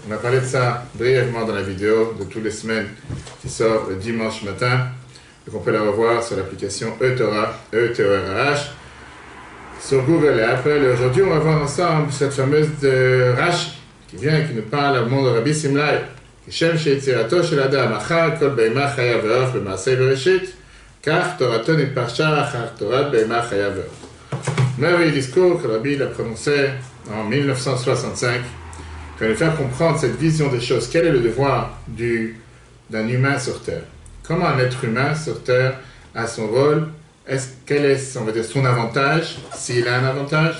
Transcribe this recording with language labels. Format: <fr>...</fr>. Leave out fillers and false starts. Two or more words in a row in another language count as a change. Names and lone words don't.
<fr>On a parlé de ça brièvement dans la vidéo de toutes les semaines qui sort le dimanche matin, et qu'on peut la revoir sur l'application eTorah, E-T-O-R-A-H, sur Google et Apple. Et aujourd'hui, on va voir ensemble cette fameuse de Rashi, qui vient et qui nous parle au monde de Rabbi Simlai.</fr> <he>כשם שיצירתו של אדם אחר כל בהמה חיה ועוף במעשה בראשית, כך תורתו נתפרשה אחר תורת בהמה חיה ועוף.</he> <fr>Merveilleux discours que Rabbi a prononcé en 1965 pour nous faire comprendre cette vision des choses. Quel est le devoir d'un humain sur Terre? Comment un être humain sur Terre a son rôle? Quel est, on va dire, son avantage, s'il a un avantage?</fr>